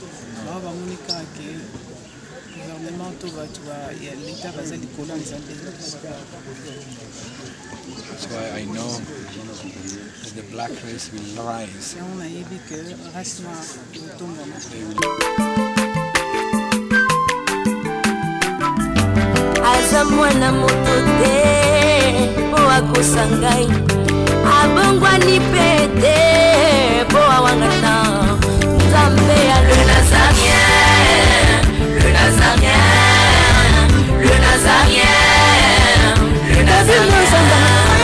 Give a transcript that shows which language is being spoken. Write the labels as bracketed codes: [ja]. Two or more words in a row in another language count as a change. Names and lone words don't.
[en] That's why I know that the black race will rise. They will. [ln] Aza mwana moto te po akosangai abongwa ni pete po awangana Nzambe ya [fr] le Nazarien, le Nazarien, le Nazarien, le Nazarien.